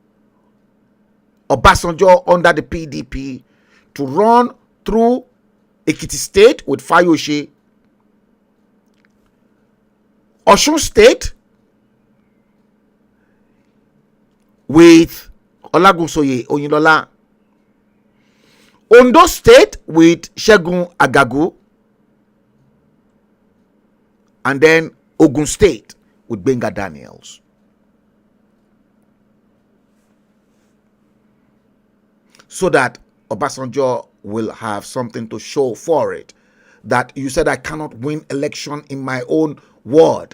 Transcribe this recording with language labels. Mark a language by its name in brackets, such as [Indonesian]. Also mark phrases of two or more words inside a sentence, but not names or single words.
[English] Obasanjo under the PDP to run through Ekiti State with Fayose, Osun State with Olagunsoye Oyinlola, Ondo State with Segun Agagu, and then Ogun State with Benga Daniels. So that Obasanjo will have something to show for it. That you said I cannot win election in my own ward.